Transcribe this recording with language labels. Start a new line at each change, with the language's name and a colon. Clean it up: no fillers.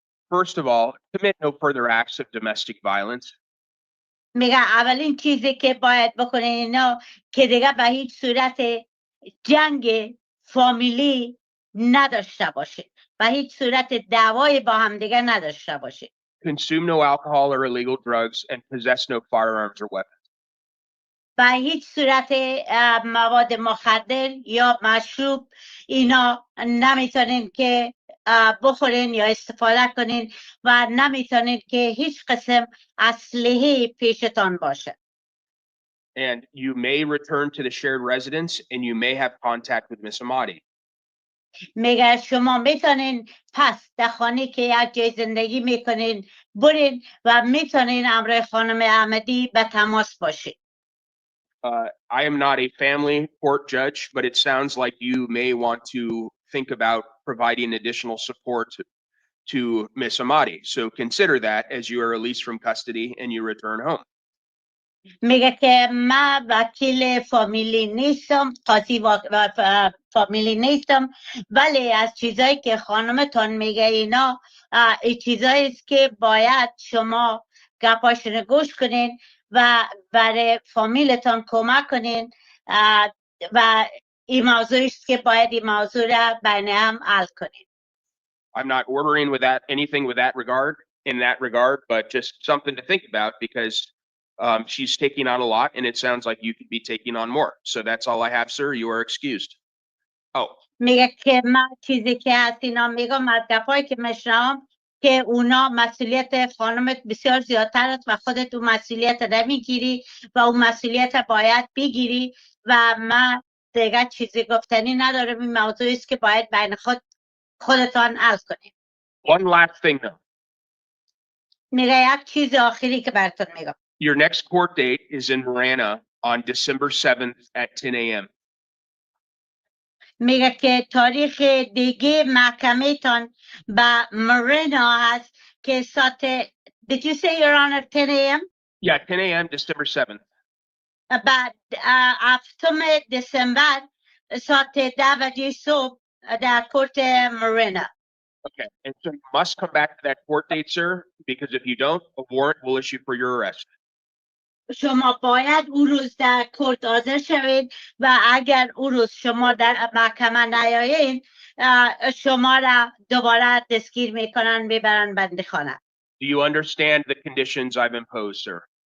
English: First of all, commit no further acts of domestic violence.
Persian: میگه اولین چیزی که باید بکنین اینا که دیگه به هیچ صورت جنگ فامیلی نداشته باشید، به هیچ صورت دعوای با هم دیگه نداشته باشید.
English: Consume no alcohol or illegal drugs and possess no firearms or weapons.
Persian: به هیچ صورت مواد مخدر یا مشروب اینا نمیتونین که بخورین یا استفاده کنین و نمیتونین که هیچ قسم اسلحه پیشتان باشه.
English: And you may return to the shared residence and you may have contact with Miss Ahmadi.
Persian: میگه شما میتونین پس در خانه که یک جای زندگی میکنین برین و میتونین همراه خانم احمدی به تماس باشید.
English: I am not a family court judge, but it sounds like you may want to think about providing additional support to Miss Ahmadi. So consider that as you are released from custody and you return home.
Persian: میگه که من وکیل فامیلی نیستم، قاضی فامیلی نیستم، ولی از چیزایی که خانمتان میگه اینا این چیزایی است که باید شما گپاشون گوش کنین و برای فامیلتان کمک کنین و این موضوعی است که باید این موضوع را بین هم حل کنین.
English: I'm not ordering with that anything with that regard in that regard, but just something to think about because she's taking on a lot and it sounds like you could be taking on more. So that's all I have, sir. You are excused. Oh,
Persian: میگه که من چیزی که از اینا میگم از گپایی که میشنوم که اونا مسئولیت خانمت بسیار زیادتر است و خودت اون مسئولیت را میگیری و اون مسئولیت باید بگیری و من دیگه چیزی گفتنی ندارم. این موضوعی است که باید بین خودتان حل کنید.
English: one last thing though.
Persian: میگه یک چیز آخری که براتون میگم.
English: Your next court date is in Marana on December 7th at 10 a.m.
Persian: میگه که تاریخ دیگه محکمه تان به مرینا هست که ساعت
English: Did you say you're on at 10 a.m.? Yeah, 10 a.m. December 7th.
Persian: بعد 7 دسامبر ساعت 10 بجه صبح در کورت مرینا.
English: Okay, and so you must come back to that court date, sir, because if you don't, a warrant will issue for your arrest.
Persian: شما باید اون روز در کورت حاضر شوید و اگر اون روز شما در محکمه نیایید شما را دوباره دستگیر میکنن میبرن بندیخانه.
English: Do you understand the conditions I've imposed, sir?